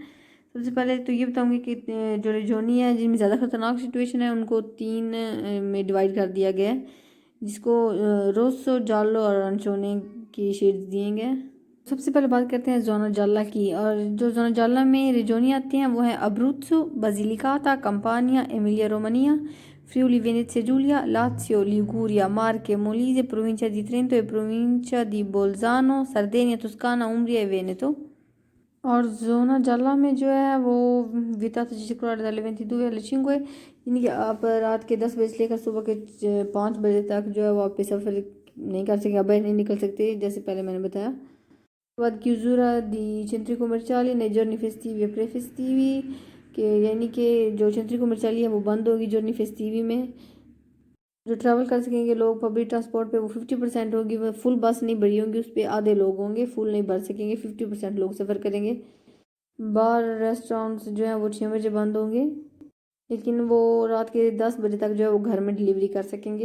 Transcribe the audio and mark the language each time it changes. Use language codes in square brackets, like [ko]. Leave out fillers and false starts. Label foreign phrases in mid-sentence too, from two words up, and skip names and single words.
[hi] सबसे पहले तो ये बताऊंगी कि जो रिजोनी है, जिनमें ज़्यादा खतरनाक सिचुएशन है, उनको 3 में डिवाइड कर दिया गया है, जिसको रोसो, जालो और अरांचोनी की शेड्स दिए गए। सबसे पहले बात करते हैं [it] zona gialla [hi] की, और जो [it] zona gialla [hi] में रिजोनी आती हैं वो है अब्रुज़ो, बasilicata, कंपानिया, एमिलिया रोमानिया, फ्रिउली वेनेजिया जूलिया, लाज़ियो, लिगुरिया, मार्के, मोलीजे, [it] provincia di Trento e provincia di Bolzano, [hi] सर्देनिया, तुस्काना, उम्रिया, वेनेतो। और [it] zona gialla [hi] में जो है वो [it] vietato circolare dalle 22 alle 5, [hi] यानी कि आप रात के 10 बजे से लेकर सुबह के 5 बजे तक जो है वो आप पे सफ़र नहीं कर सकते, आप बाहर नहीं निकल सकते, जैसे पहले मैंने बताया। उसके बाद [it] chiusura di centri commerciali nei giorni festivi e pre-festivi, [hi] के यानी कि जो [it] centri commerciali [hi] है वो बंद होगी [it] giorni festivi [hi] में। जो ट्रैवल कर सकेंगे लोग पब्लिक ट्रांसपोर्ट पे, वो 50% होगी, वो फुल बस नहीं भरी होंगी, उस पर आधे लोग होंगे, फुल नहीं भर सकेंगे, 50% लोग सफ़र करेंगे। बार रेस्टोरेंट्स जो हैं वो 6 बजे बंद होंगे, लेकिन वो रात के 10 बजे तक जो है वो घर में डिलीवरी कर सकेंगे।